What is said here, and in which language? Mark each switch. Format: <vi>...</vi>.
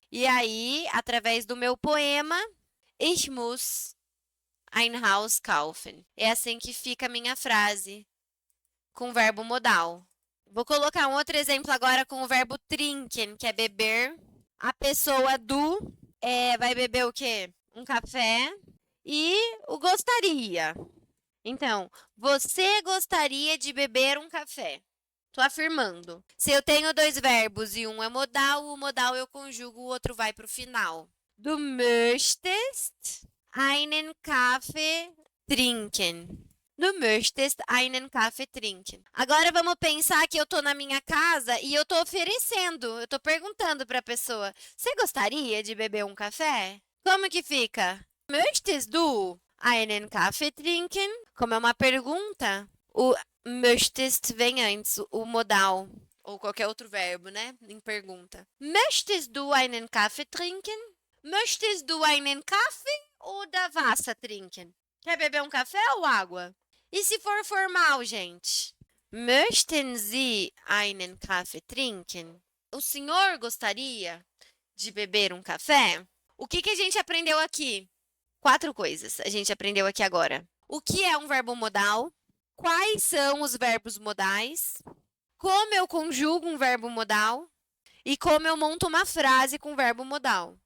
<pt>E aí, através do meu poema,</pt> <de>ich muss ein Haus kaufen.</de> <pt>É assim que fica a minha frase, com o verbo modal. Vou colocar um outro exemplo agora com o verbo trinken, que é beber. A pessoa vai beber o quê? Um café. E o gostaria. Então, você gostaria de beber um café? Estou afirmando. Se eu tenho dois verbos e um é modal, o modal eu conjugo, o outro vai para o final.</pt> <de>Du möchtest einen Kaffee trinken. Du möchtest einen Kaffee trinken.</de> <pt>Agora vamos pensar que eu estou na minha casa e eu estou oferecendo, eu estou perguntando para a pessoa: você gostaria de beber um café? Como que fica?</pt> <de>Möchtest du einen Kaffee trinken?</de> <pt>Como é uma pergunta, o möchtest vem antes, o modal. Ou qualquer outro verbo, né? Em pergunta.</pt> <de>Möchtest du einen Kaffee trinken? Möchtest du einen Kaffee oder Wasser trinken?</de> <pt>Quer beber um café ou água? E se for formal, gente?</pt> <de>Möchten Sie einen Kaffee trinken?</de> <pt>O senhor gostaria de beber um café? O que a gente aprendeu aqui? 4 coisas a gente aprendeu aqui agora. O que é um verbo modal? Quais são os verbos modais? Como eu conjugo um verbo modal? E como eu monto uma frase com verbo modal?</pt>